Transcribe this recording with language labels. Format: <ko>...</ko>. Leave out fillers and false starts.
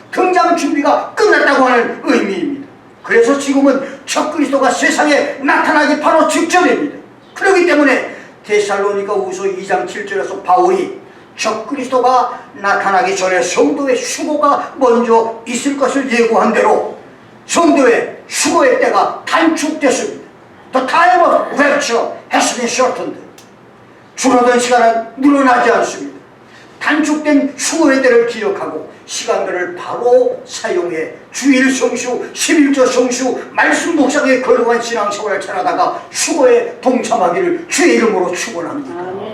<ko>등장 준비가 끝났다고 하는 의미입니다. 그래서 지금은 적그리스도가 세상에 나타나기 바로 직전입니다. 그렇기 때문에 데살로니가후서 2장 7절에서 바울이 적그리스도가 나타나기 전에 성도의 수고가 먼저 있을 것을 예고한 대로 성도의 수고의 때가 단축됐습니다.</ko> <en>The time of rapture has been shortened.</en> <ko>줄어든 시간은 늘어나지 않습니다. 단축된 수고의 때를 기억하고 시간들을 바로 사용해 주일 성수, 11조 성수, 말씀 묵상에 걸어간 신앙생활을 찾아다가 수고에 동참하기를 주의 이름으로 축원합니다.</ko>